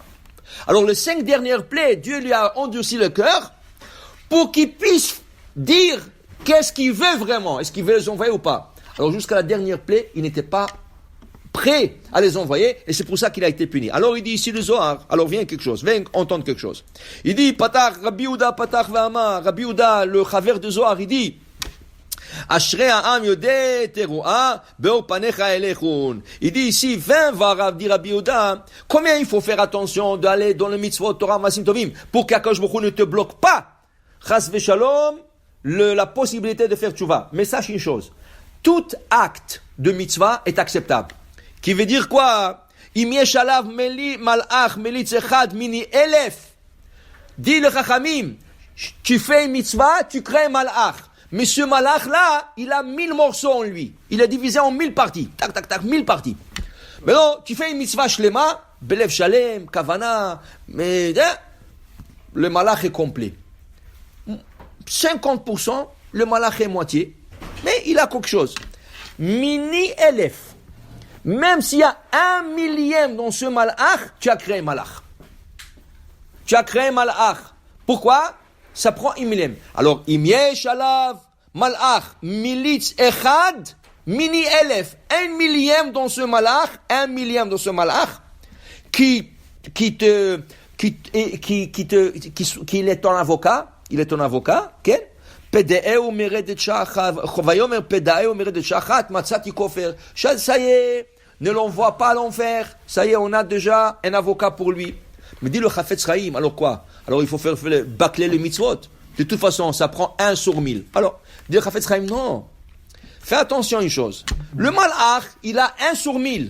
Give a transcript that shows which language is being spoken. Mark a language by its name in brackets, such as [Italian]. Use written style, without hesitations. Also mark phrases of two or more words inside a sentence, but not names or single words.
[French] Alors les 5 dernières plaies, Dieu lui a endurci le cœur pour qu'il puisse dire qu'est-ce qu'il veut vraiment. Est-ce qu'il veut les envoyer ou pas? Alors jusqu'à la dernière plaie, il n'était pas prêt à les envoyer, et c'est pour ça qu'il a été puni. Alors il dit ici le Zohar, alors vient quelque chose, vient entendre quelque chose. Il dit, [Hebrew] פתח רבי יהודה פתח ואמר רבי יהודה, [French] le chaver de Zohar, il dit, [Hebrew] אשרי העם יודעי תרועה באור פניך יהלכון. [French] Il dit ici, 20 va dire Rabbi Yehuda, combien il faut faire attention d'aller dans le [Hebrew] מצוות תורה מעשים טובים [French] pour qu' [Hebrew] הקדוש ברוך הוא [French] ne te bloque pas, [Hebrew] חס ושלום, [French] la possibilité de faire tchouva. Mais sache une chose, tout acte de mitzvah est acceptable. Qui veut dire quoi? [Hebrew] אם יש עליו מלאך מליץ אחד מני אלף. [French] Dit le Chachamim, tu fais une mitzvah, tu crées un malach. Mais ce malach là, il a 1000 morceaux en lui. Il est divisé en 1000 parties. Tac, tac, tac, 1000 parties. Mais non, tu fais une [Hebrew] מצוה שלמה בלב שלם כוונה, [French] mais le malach est complet. 50%, le malach est moitié. Mais il a quelque chose. [Hebrew] מני אלף. [French] Même s'il y a 1 millième dans ce malach, tu as créé un malach. Tu as créé un malach. Pourquoi? Ça prend 1 millième. Alors, [Hebrew] אם יש עליו מלאך מליץ אחד מני אלף. [French] 1 millième dans ce malach, 1 millième dans ce malach, qui est ton avocat. Il est ton avocat, ok? [Hebrew] פדעהו מרדת שחת ויאמר פדעהו מרדת שחת מצאתי כפר. [French] Ça y est, ne l'envoie pas à l'enfer. Ça y est, on a déjà un avocat pour lui. Mais dit le Chafetz Chaim, alors quoi? Alors il faut faire bâcler les mitzvot. De toute façon, ça prend 1 sur 1000. Alors, dit le Chafetz Chaim, non. Fais attention à une chose. Le malach, il a 1 sur 1000.